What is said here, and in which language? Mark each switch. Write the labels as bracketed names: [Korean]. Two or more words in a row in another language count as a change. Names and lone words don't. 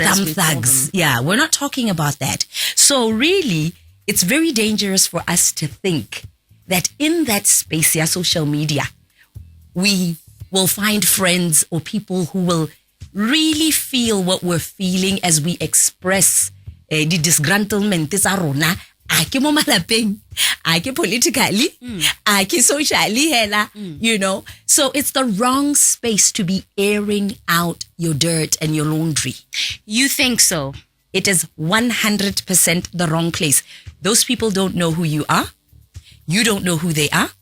[English] Yeah, we're not talking about that. So really, it's very dangerous for us to think that in that space, social media, we will find friends or people who will really feel what we're feeling as we express the disgruntlement [Tswana] tsa rona ake mo malapeng ake [English] politically ake socially hela so it's the wrong space to be airing out your dirt and your laundry. You think so? It is 100% the wrong place. Those people don't know who you are. You don't know who they are.